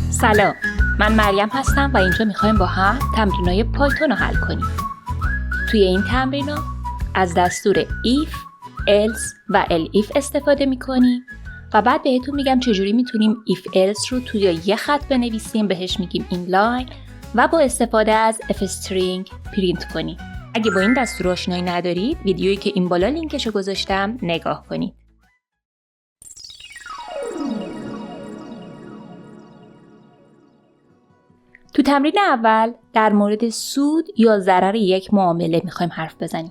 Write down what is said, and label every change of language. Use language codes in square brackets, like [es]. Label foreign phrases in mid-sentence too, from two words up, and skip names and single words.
[fa] سلام، من مریم هستم و اینجا میخوایم با هم تمرینای پایتون رو حل کنیم. توی این تمرینا از دستور [en] if, else [fa] و elif استفاده میکنیم و بعد بهتون میگم چجوری میتونیم [en] if else [fa] رو توی یه خط بنویسیم، بهش میگیم inline و با استفاده از [en] f string [fa] پرینت کنیم. اگه با این دستور آشنایی ندارید، ویدیویی که این بالا لینکشو گذاشتم نگاه کنید. تو تمرین اول در مورد سود یا ضرر یک معامله میخوایم حرف بزنیم.